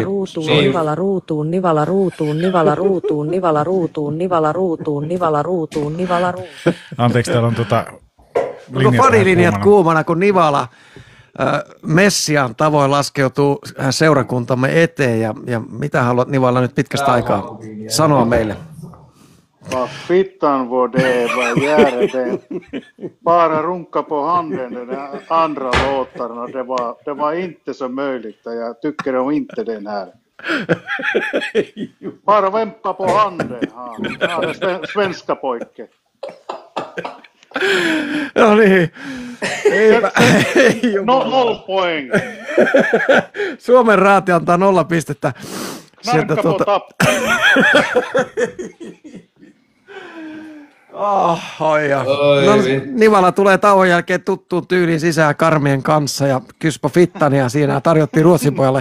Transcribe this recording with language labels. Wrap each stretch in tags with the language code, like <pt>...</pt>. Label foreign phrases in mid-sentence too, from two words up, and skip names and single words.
<fi>Nivala ruutuun, nivala ruutuun, nivala ruutuun, nivala ruutuun, nivala ruutuun, nivala ruutuun, nivala ruutuun. Anteeksi, täällä on Onko fanilinjat kuumana, kun Nivala Messian tavoin laskeutuu seurakuntamme eteen ja mitä haluat Nivala nyt pitkästä aikaa sanoa meille?</fi> <sv>Vad fittan var det var göra det. Bara runka på handen den andra låtarna. Det var inte så möjligt. Jag tycker om inte den här. Bara vempa på handen. Han är svenska pojke.</sv> <fi>No niin.</fi> <sv>Noll poäng.</sv> <fi>Suomen raati antaa 0 pistettä.</fi> <sv>Narkka på tapp.</sv> <fi>Nivala tulee tauon jälkeen tuttuun tyyliin sisään Karmien kanssa ja Kyspo Fittania siinä tarjottiin Ruotsin pojalle.</fi>